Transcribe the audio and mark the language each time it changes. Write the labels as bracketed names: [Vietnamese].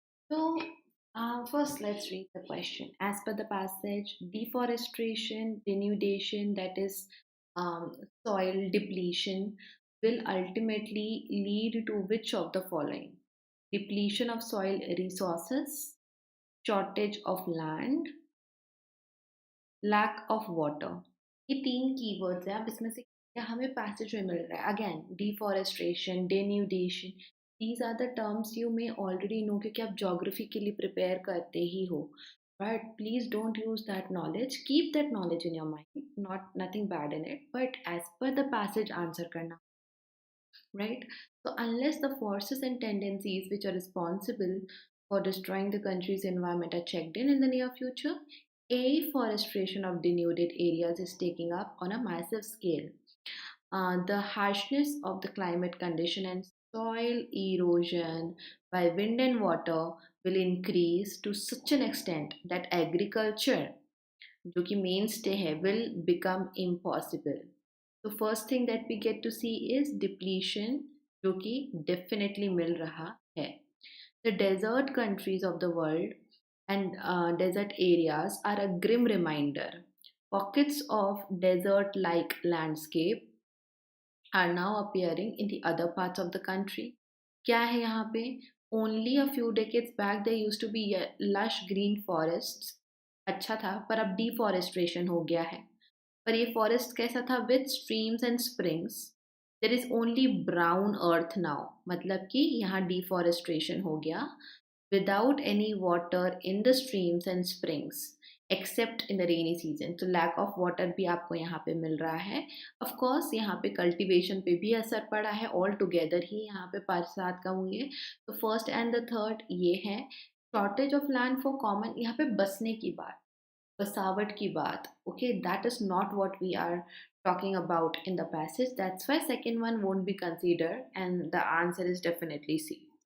[English] So, first, let's read the question. As per the passage, deforestation, denudation, that is soil depletion, will ultimately lead to which of the following? Depletion of soil resources, shortage of land, lack of water. [Hindi] ये तीन keywords हैं. अब इसमें से क्या हमें passage में मिल रहा है? [English] again, deforestation, denudation, these are the terms you may already know [Hindi] क्योंकि आप ज्योग्राफी के लिए प्रिपेयर करते ही हो. [English] But please don't use that knowledge. Keep that knowledge in your mind. Not nothing bad in it. But as per the passage, answer करना. Right? So unless the forces and tendencies which are responsible for destroying the country's environment are checked in the near future, afforestation of denuded areas is taking up on a massive scale. The harshness of the climate condition and soil erosion by wind and water will increase to such an extent that agriculture, [Hindi] जो कि [English] mainstay है, will become impossible. So first thing that we get to see is depletion, [Hindi] जो कि [English] definitely [Hindi] मिल रहा है. [English] The desert countries of the world and desert areas are a grim reminder. Pockets of desert-like landscape are now appearing in the other parts of the country. [Hindi] क्या है यहाँ पे? [English] only a few decades back there used to be lush green forests, [Hindi] अच्छा था, पर अब deforestation हो गया है। पर ये फॉरेस्ट कैसा था? [English] with streams and springs, there is only brown earth now, [Hindi] मतलब कि यहाँ डिफॉरेस्टेशन हो गया, [English] without any water in the streams and springs except in the rainy season. [Hindi] तो [English] lack of water [Hindi] भी आपको यहाँ पे मिल रहा है। of course यहाँ पे cultivation पे भी असर पड़ा है, [English] all together [Hindi] ही यहाँ पे बरसात कम हुई है। [English] तो first and the third [Hindi] ये है। [English] shortage of land for common, [Hindi] यहाँ पे बसने की बात, [English] बसावट की बात, okay, that is not what we are talking about in the passage. That's why second one won't be considered and the answer is definitely C.